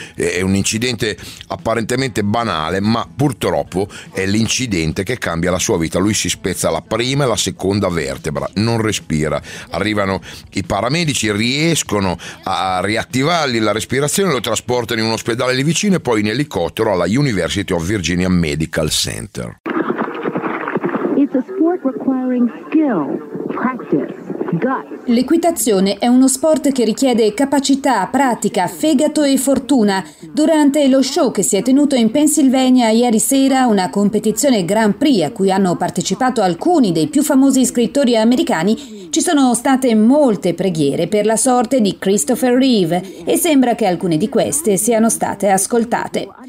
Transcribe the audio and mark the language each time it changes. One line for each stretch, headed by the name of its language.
Italian: È un incidente apparentemente banale, ma purtroppo è l'incidente che cambia la sua vita. Lui si spezza la prima e la seconda vertebra, non respira. Arrivano i paramedici, riescono a riattivargli la respirazione, lo trasportano in un ospedale lì vicino e poi in elicottero alla University of Virginia Medical Center.
English: It's a sport requiring skill, practice.
Italian: L'equitazione è uno sport che richiede capacità, pratica, fegato e fortuna. Durante lo show che si è tenuto in Pennsylvania ieri sera, una competizione Grand Prix a cui hanno partecipato alcuni dei più famosi scrittori americani, ci sono state molte preghiere per la sorte di Christopher Reeve e sembra che alcune di queste siano state ascoltate.